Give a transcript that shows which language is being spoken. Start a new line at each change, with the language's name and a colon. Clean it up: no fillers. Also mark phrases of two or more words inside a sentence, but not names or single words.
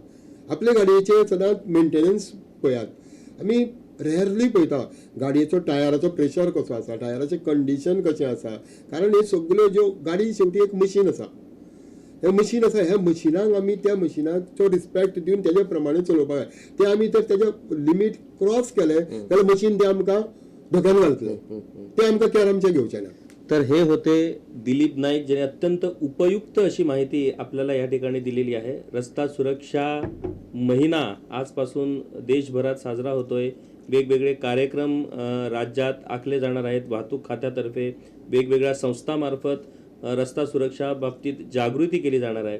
Konkani: आपले गाडयेचे सदांच मेंटेनन्स पळयात. आमी रेअरली पळयता गाडयेचो टायराचो प्रेशर कसो आसा, टायराचें कंडिशन कशें आसा. कारण हे सगळ्यो ज्यो गाडी शेवटी एक मशीन आसा. हें मशीन आसा, ह्या मशिनाक आमी त्या मशिनाचो रिस्पेक्ट दिवन तेजे प्रमाणे चलोवपाक जाय. ते आमी जर तेजे लिमीट क्रॉस केले जाल्यार मशीन ते आमकां धोक्यान घालतलें. ते आमकां केअर आमचें घेवचें ना.
Marathi: तर हे होते दिलीप नाईक, ज्यांनी अत्यंत उपयुक्त अशी माहिती आपल्याला या ठिकाणी दिलेली आहे. रस्ता सुरक्षा महिना आजपासून देशभरात साजरा होतोय. वेगवेगळे कार्यक्रम राज्यात आखले जाणार आहेत. वाहतूक खात्यातर्फे वेगवेगळ्या संस्थामार्फत रस्ता सुरक्षा बाबतीत जागृती केली जाणार आहे.